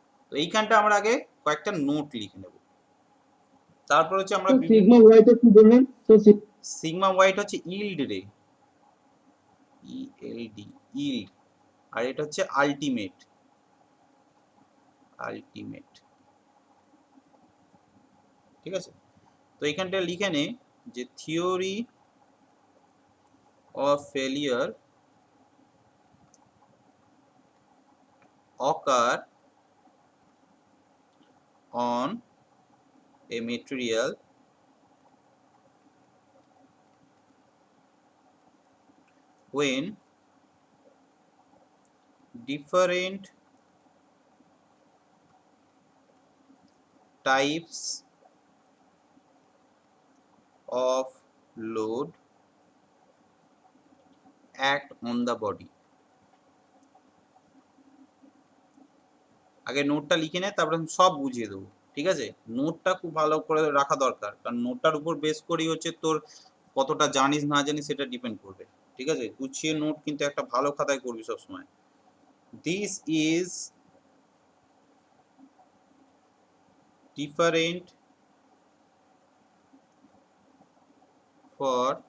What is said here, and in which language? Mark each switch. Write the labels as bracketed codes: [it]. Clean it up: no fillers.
[bn] তো এইখানটা আমরা আগে কয়েকটা নোট লিখে নেব, তারপর হচ্ছে আমরা সিগমা ওয়াইটা কি বললেন? তো সিগমা ওয়াইটা হচ্ছে ইল্ড রে, ইএলডি, ইল্ড, আর এটা হচ্ছে আলটিমেট, আলটিমেট, ঠিক আছে। তো এইখানটা লিখে নে যে [en] Theory of failure occur on a material when different types of load act on the body. [bn] আগে নোটটা লিখে নে, তারপরে আমি সব বুঝিয়ে দেবো, ঠিক আছে। নোটটা খুব ভালো করে রাখা দরকার, কারণ নোটটার উপর বেস করেই হচ্ছে তোর কতটা জানিস না জানিস সেটা ডিপেন্ড করবে, ঠিক আছে। গুছিয়ে নোট কিন্তু একটা ভালো খাতায় করবি সবসময়। [en] this is different for